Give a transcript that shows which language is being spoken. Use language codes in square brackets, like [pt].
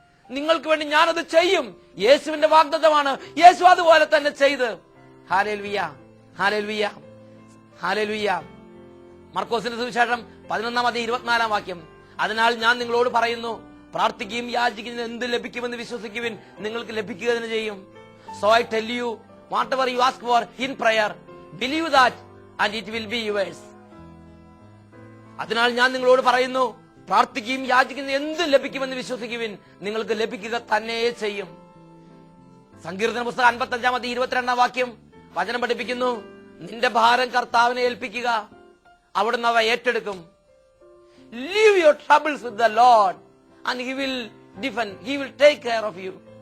[ml] നിങ്ങൾക്ക് വേണ്ടി ഞാനത് ചെയ്യും. യേശുവിന്റെ വാഗ്ദത്തമാണ്. യേശു അതുപോലെ തന്നെ ചെയ്ത്. Hallelujah, hallelujah, hallelujah. മർക്കോസിന്റെ സുവിശേഷം 11-ാം അധ്യായം 24-ാം വാക്യം, അതിനാൽ ഞാൻ നിങ്ങളോട് പറയുന്നു, പ്രാർത്ഥിക്കുകയും യാചിക്കുകയും എന്ത് ലഭിക്കുമെന്ന് വിശ്വസിക്കുവിൻ, നിങ്ങൾക്ക് ലഭിക്കുക തന്നെ ചെയ്യും. [en] So I tell you, whatever you ask for in prayer, believe that and it will be yours. [ml] അതിനാൽ ഞാൻ നിങ്ങളോട് പറയുന്നു, പ്രാർത്ഥിക്കുകയും യാചിക്കുന്ന എന്ത് ലഭിക്കുമെന്ന് വിശ്വസിക്കുവിൻ, നിങ്ങൾക്ക് ലഭിക്കുക തന്നെ ചെയ്യും. സങ്കീർത്തന പുസ്തകം 55-ാം അധ്യായം 22-ാം വാക്യം വചനം പഠിപ്പിക്കുന്നു, നിന്റെ ഭാരം കർത്താവിനെ ഏൽപ്പിക്കുക, അവിടുന്ന് അവ ഏറ്റെടുക്കും. [en] Leave your troubles with the Lord and he will defend, he will take care of you.